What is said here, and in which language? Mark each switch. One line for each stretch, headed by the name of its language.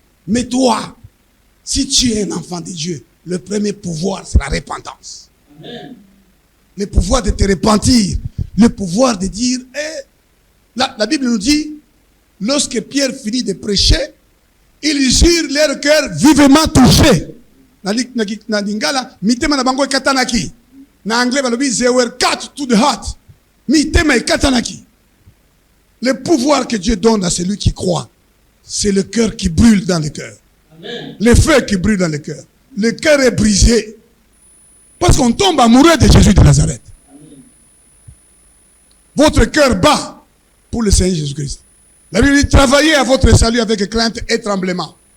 French: Mais toi, si tu es un enfant de Dieu, le premier pouvoir, c'est la repentance. Amen. Le pouvoir de te repentir. Le pouvoir de dire, la Bible nous dit, lorsque Pierre finit de prêcher, ils eurent leur cœur vivement touché.
Lingala: Na lingala, mitema na bango katanaki. Na anglais,
English: they were cut to the heart.
Lingala: Mitema katanaki.
French: Le pouvoir que Dieu donne à celui qui croit, c'est le cœur qui brûle dans le cœur. Le feu qui brûle dans le cœur. Le cœur est brisé. Parce qu'on tombe amoureux de Jésus de Nazareth. Votre cœur bat pour le Seigneur Jésus-Christ. La Bible dit, travaillez à votre salut avec crainte et tremblement.